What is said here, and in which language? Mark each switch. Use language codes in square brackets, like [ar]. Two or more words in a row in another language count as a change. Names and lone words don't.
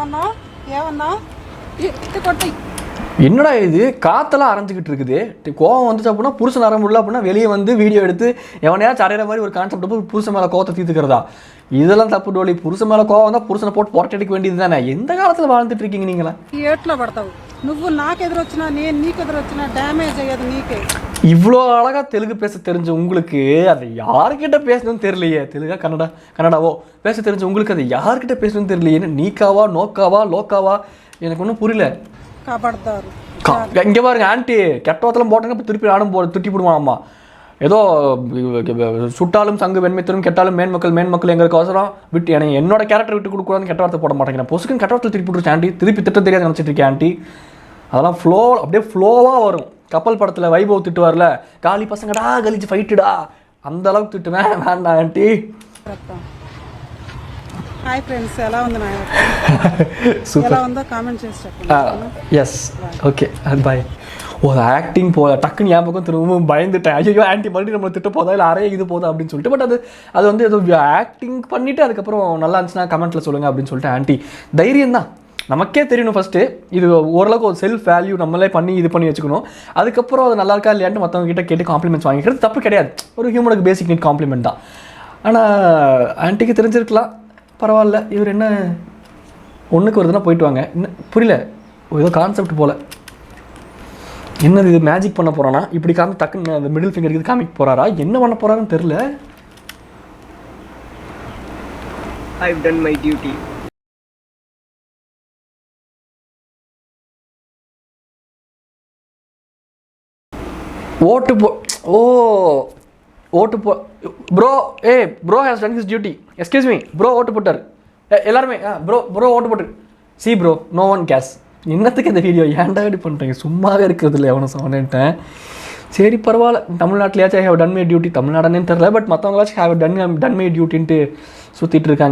[ta] என்னடா இது, காற்றெல்லாம் அரைஞ்சிக்கிட்டு இருக்குது. கோவம் வந்துச்சு அப்படின்னா புருஷன் அற முடியல அப்படின்னா வெளியே வந்து வீடியோ எடுத்து எவனையாச்சும் அறையிற மாதிரி ஒரு கான்செப்ட் போய் புருஷன் மேலே கோவத்தை தீர்த்துக்கிறதா? இதெல்லாம் தப்பு டோலி. புருஷன் மேலே கோவம் வந்தால் புருஷனை போட்டு புரட்டி எடுக்க வேண்டியது தானே. எந்த காலத்தில் வாழ்ந்துட்டு இருக்கீங்க நீங்களா? [te] ఏట్లో పడతావు నువ్వు నాకు ఎదురొచ్చినా నేను నీకు ఎదురొచ్చినా డ్యామేజ్ అయ్యేది నీకే. [ta] இவ்வளோ அழகாக தெலுங்கு பேச தெரிஞ்ச உங்களுக்கு அதை யார்கிட்ட பேசணும்னு தெரியலையே. தெலுங்கா கன்னடாவோ பேச தெரிஞ்ச உங்களுக்கு அதை யார்கிட்ட பேசணும்னு தெரியலையே. நீக்காவா, நோக்காவா, லோக்காவா, எனக்கு ஒன்றும் புரியல. [te] కాపాడతారు. [ta] இங்கே பாருங்க ஆண்டி, கெட்டவத்தெல்லாம் போட்டாங்க இப்போ திருப்பி நானும் துட்டி போடுவான். ஏதோ சுட்டாலும் சங்கு வெண்மைத்தரும் கெட்டாலும் மேன்மக்கள் எங்களுக்கு அவசரம் விட்டு எனக்கு என்னோட கேரக்டர் விட்டு கொடுக்கூடாதுன்னு கெட்ட வார்த்தை போட மாட்டேங்கிறேன். பொசுக்குன்னு கெட்ட வார்த்தை திருப்பி விட்டுருச்சு ஆண்டி. திருப்பி திட்டம் தெரியாது நினச்சிட்டு இருக்கேன் ஆண்டி. அதெல்லாம் அப்படியே ஃப்ளோவாக வரும். கப்பல் படத்தில் வைபவ் திட்டுவார்ல, காலி பசங்கடா கலிச்சு ஃபைட்டுடா, அந்த அளவுக்கு திட்டுவேன். வேண்டாம் ஆண்டி. [en] hi friends, [te] ఎలా ఉంది నా ఎలా ఉందో కామెంట్ చేసి చెప్పండి. [en] yes okay, bye. [ta] ஒரு ஆக்டிங் டக்குன்னு என் பக்கம் திரும்பவும் பயந்துட்டேன். ஐயோ ஆண்டி மறுபடியும் நம்மளை திட்ட போதா இல்லை அறைய இது போதா அப்படின்னு சொல்லிட்டு. பட் அது வந்து ஏதோ ஆக்டிங் பண்ணிவிட்டு அதுக்கப்புறம் நல்லா இருந்துச்சுன்னா கமெண்ட்டில் சொல்லுங்கள் அப்படின்னு சொல்லிட்டு. ஆண்டி தைரியம் தான், நமக்கே தெரியணும் ஃபஸ்ட்டு. இது ஓரளவுக்கு ஒரு [en] self value [ta] நம்மளே பண்ணி இது பண்ணி வச்சுக்கணும். அதுக்கப்புறம் அது நல்லா இருக்கா இல்லையான்ட்டு மற்றவங்க கிட்ட கேட்டு காம்ப்ளிமெண்ட்ஸ் வாங்கிக்கிறது தப்பு கிடையாது. ஒரு ஹியூமனுக்கு [en] basic need compliment [ta] தான். ஆனால் ஆன்ட்டிக்கு தெரிஞ்சிருக்கலாம், பரவாயில்ல. இவர் என்ன ஒன்றுக்கு வருதுன்னா போயிட்டு வாங்க. இன்னும் புரியல, ஏதோ கான்செப்ட் போல். என்னது இது, மேஜிக் பண்ண போகிறானா? இப்படி டக்குன்னு அந்த [en] middle finger [ta] இது காமிக்க போகிறாரா? என்ன பண்ண போகிறாருன்னு தெரில. [en] I've done my duty. ஓட்டு bro bro has done his duty. excuse me bro, [ta] ஓட்டு போட்டார் எல்லாருமே. ப்ரோ ஓட்டு போட்டு [en] see bro, no one cares. [ta] என்னத்துக்கு இந்த வீடியோ ஏன்டா இப்படி பண்ணுறீங்க? சும்மாவே இருக்கிறது இல்லை எவனும் சொன்னேன்ட்டேன். சரி பரவாயில்ல, தமிழ்நாட்டிலேயாச்சும் [en] have done my duty. [ta] தமிழ்நாடுன்னு தெரில, பட் மற்றவங்களாச்சும் [en] have done my [ta] டியூட்டின்ட்டு சுற்றிட்டு இருக்காங்க.